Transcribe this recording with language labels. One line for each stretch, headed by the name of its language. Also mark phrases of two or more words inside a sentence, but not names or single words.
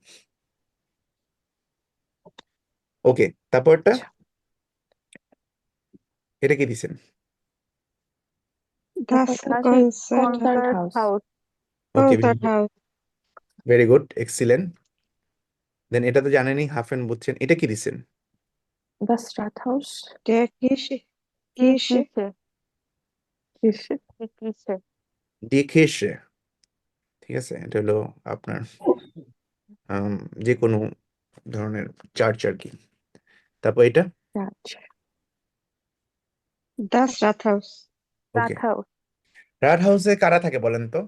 Bangla: ওকে, তারপরটা এটা কি দিছেন?
German: das Das Konzerthaus, Konzerthaus. ওকে, Konzerthaus,
English: very good,
Bangla: এক্সিলেন্ট। দেন এটা তো জানেনই, হাফেন বুঝছেন। এটা কি দিছেন?
German: Das Rathaus. der Kirche, Die Kirche, Kirche. Kirche. Die Kirche. Die Kirche.
Bangla: ঠিক আছে, এটা হলো আপনার যে কোনো ধরনের চার্চ আর কি। তারপর এটা
English: Church.
German: das Rathaus, ওকে। Rathaus.
Bangla: রাট হাউসে কারা থাকে বলেন তো?